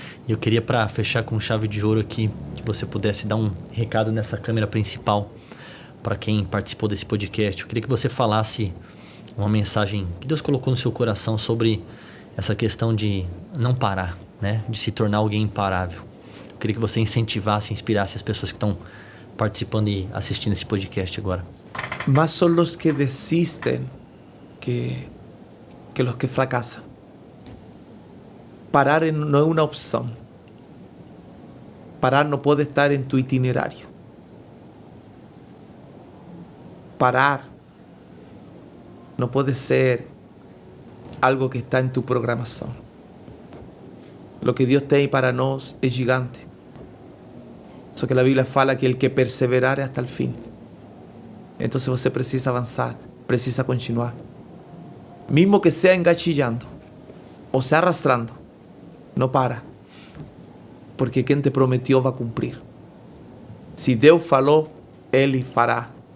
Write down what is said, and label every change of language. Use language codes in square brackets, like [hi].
[pt] E eu queria, para fechar com chave de ouro aqui, que você pudesse dar um recado nessa câmera principal para quem participou desse podcast. Eu queria que você falasse uma mensagem que Deus colocou no seu coração sobre essa questão de não parar, né? De se tornar alguém imparável. Eu queria que você incentivasse, inspirasse as pessoas que estão participando e assistindo esse podcast agora. [es] Más son los que desisten que los que fracasan. Parar no es una opción. Parar no puede estar en tu itinerario. Parar no puede ser algo que está en tu programación. Lo que Dios tiene para nosotros es gigante. Eso que la Biblia fala que el que perseverare hasta el fin. [pt] Entonces você precisa avançar, precisa continuar. Mesmo que sea engatilhando ou se arrastrando, não para. Porque quem te prometeu vai cumprir. Se Deus falou, Ele fará.